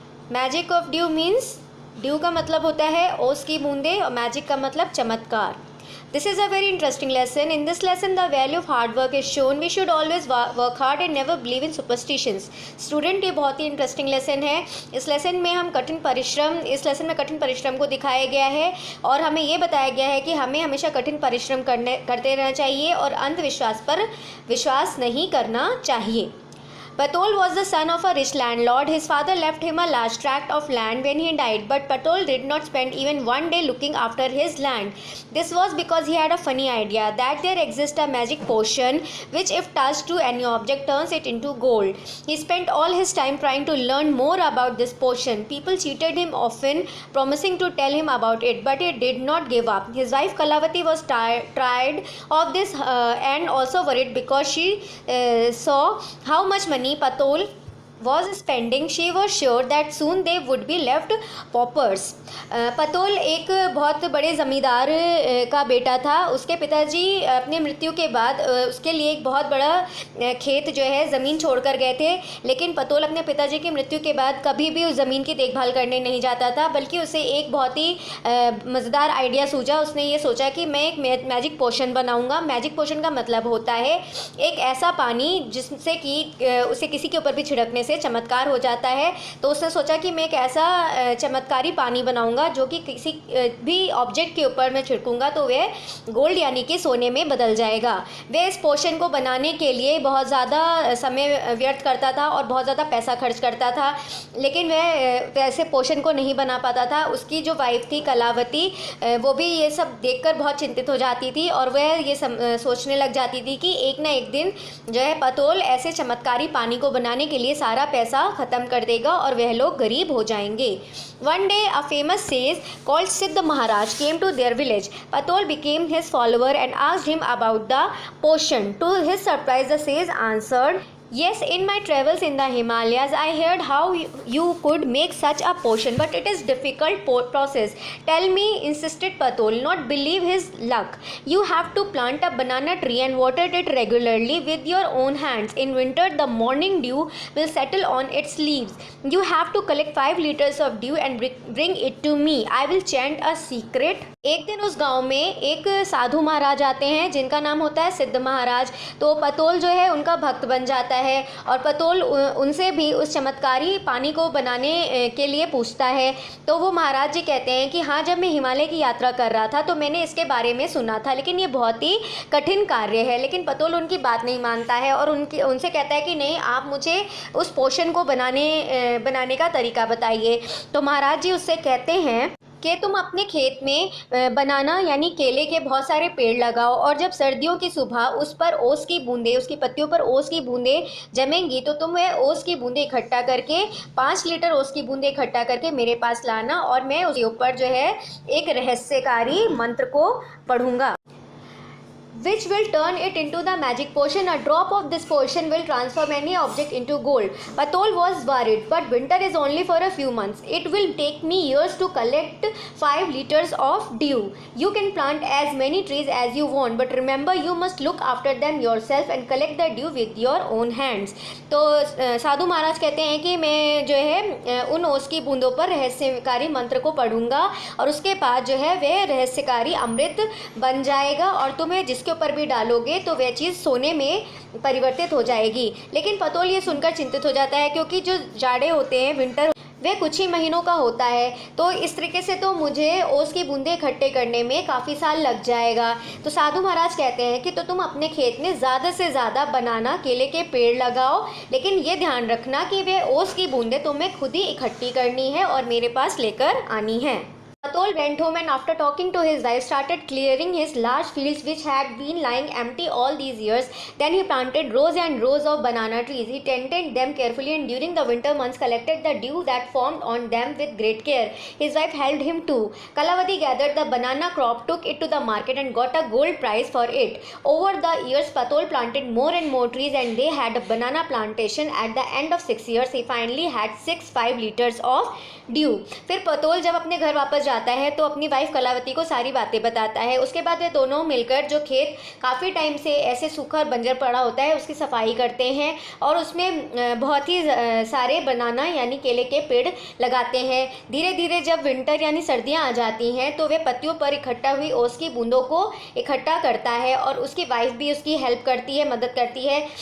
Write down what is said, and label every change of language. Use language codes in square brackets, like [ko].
[en] Magic of Dew means dew [hi] का मतलब होता है ओस की बूंदें और मैजिक का मतलब चमत्कार. [en] This is a very interesting lesson. In this lesson, the value of hard work is shown. We should always work hard and never believe in superstitions. [hi] Student, ये बहुत ही इंटरेस्टिंग लेसन है. इस लेसन में lesson में कठिन परिश्रम को दिखाया गया है और हमें ये बताया गया है कि हमें हमेशा कठिन परिश्रम करते रहना चाहिए और अंधविश्वास पर विश्वास नहीं करना चाहिए. [en] Patol was the son of a rich landlord. His father left him a large tract of land when he died, but Patol did not spend even one day looking after his land. This was because he had a funny idea that there exists a magic potion which, if touched to any object, turns it into gold. He spent all his time trying to learn more about this potion. People cheated him often, promising to tell him about it, but he did not give up. His wife Kalavati was tired of this and also worried because she saw how much money Patol was spending. She was sure that soon they would be left paupers. [hi] पतोल एक बहुत बड़े ज़मींदार का बेटा था. उसके पिताजी अपने मृत्यु के बाद उसके लिए एक बहुत बड़ा खेत जो है ज़मीन छोड़कर गए थे, लेकिन पतोल अपने पिताजी की मृत्यु के बाद कभी भी उस ज़मीन की देखभाल करने नहीं जाता था, बल्कि उसे एक बहुत ही मज़ेदार आइडिया सूझा. उसने ये सोचा कि मैं एक मैजिक पोशन बनाऊंगा. मैजिक पोशन का मतलब होता है एक ऐसा पानी जिससे कि उसे किसी के ऊपर भी छिड़कने से चमत्कार हो जाता है. तो उसने सोचा कि मैं एक ऐसा चमत्कारी पानी बनाऊंगा जो कि किसी भी ऑब्जेक्ट के ऊपर मैं छिड़कूंगा तो वह गोल्ड यानी कि सोने में बदल जाएगा. वह इस पोशन को बनाने के लिए बहुत ज़्यादा समय व्यर्थ करता था और बहुत ज़्यादा पैसा खर्च करता था, लेकिन वह ऐसे पोशन को नहीं बना पाता था. उसकी जो वाइफ थी कलावती, वो भी ये सब देखकर बहुत चिंतित हो जाती थी और वह ये सोचने लग जाती थी कि एक ना एक दिन जो है पतोल ऐसे चमत्कारी पानी को बनाने के लिए सारा पैसा ख़त्म कर देगा और वह लोग गरीब हो जाएंगे. [en] One day, a famous sage called Siddha Maharaj came to their village. Patol became his follower and asked him about the potion. To his surprise, the sage answered, "Yes, in my travels in the Himalayas, I heard how you could make such a potion, but it is difficult process. Tell me," insisted Patol, not believe his luck. "You have to plant a banana tree and water it regularly with your own hands. In winter, the morning dew will settle on its leaves. You have to collect 5 liters of dew and bring it to me. I will chant a secret." [hi] एक दिन उस गांव में एक साधु महाराज आते हैं जिनका नाम होता है सिद्ध महाराज. तो पतोल जो है उनका भक्त बन जाता है और पतोल उनसे भी उस चमत्कारी पानी को बनाने के लिए पूछता है. तो वो महाराज जी कहते हैं कि हाँ, जब मैं हिमालय की यात्रा कर रहा था तो मैंने इसके बारे में सुना था, लेकिन ये बहुत ही कठिन कार्य है. लेकिन पतोल उनकी बात नहीं मानता है और उनसे कहता है कि नहीं, आप मुझे उस पोशन को बनाने का तरीका बताइए. तो महाराज जी उससे कहते हैं कि तुम अपने खेत में बनाना यानी केले के बहुत सारे पेड़ लगाओ और जब सर्दियों की सुबह उस पर ओस की बूंदें, उसकी पत्तियों पर ओस की बूंदें जमेंगी तो तुम वह ओस की बूंदें इकट्ठा करके 5 लीटर ओस की बूंदें इकट्ठा करके मेरे पास लाना और मैं उसके ऊपर जो है एक रहस्यकारी मंत्र को पढ़ूंगा, [en] which will turn it into the magic potion. A drop of this potion will transform any object into gold. Patol was worried, but winter is only for a few months. It will take me years to collect 5 liters of dew. You can plant as many trees as you want, but remember you must look after them yourself and collect the dew with your own hands. [hi] तो साधु महाराज कहते हैं कि मैं जो है उन ओस की बूंदों पर रहस्यकारी मंत्र को पढ़ूंगा और उसके बाद जो है वह रहस्यकारी अमृत बन जाएगा और तुम्हें जिसके ऊपर भी डालोगे तो वह चीज़ सोने में परिवर्तित हो जाएगी. लेकिन पतोल ये सुनकर चिंतित हो जाता है क्योंकि जो जाड़े होते हैं, विंटर, वह कुछ ही महीनों का होता है. तो इस तरीके से तो मुझे ओस की बूंदें इकट्ठे करने में काफ़ी साल लग जाएगा. तो साधु महाराज कहते हैं कि तो तुम अपने खेत में ज़्यादा से ज़्यादा बनाना केले के पेड़ लगाओ, लेकिन ये ध्यान रखना कि वह ओस की बूंदें तुम्हें खुद ही इकट्ठी करनी है और मेरे पास लेकर आनी है. [en] Patol went home and after talking to his wife started clearing his large fields which had been lying empty all these years. Then he planted rows and rows of banana trees. He tended them carefully and during the winter months collected the dew that formed on them with great care. His wife helped him too. Kalavati gathered the banana crop, took it to the market and got a gold prize for it. Over the years Patol planted more and more trees and they had a banana plantation. At the end of 6 years he finally had 5 liters of dew. [hi] फिर पतोल जब अपने घर वापस जाता आता है तो अपनी वाइफ कलावती को सारी बातें बताता है। उसके बाद वे दोनों मिलकर जो खेत काफ़ी टाइम से ऐसे सूखा और बंजर पड़ा होता है उसकी सफाई करते हैं और उसमें बहुत ही सारे बनाना यानी केले के पेड़ लगाते हैं। धीरे धीरे जब विंटर यानी सर्दियाँ आ जाती हैं तो वे पत्तियों पर इकट्ठा हुई ओस की बूंदों को इकट्ठा करता है और उसकी वाइफ भी उसकी हेल्प करती है, मदद करती है।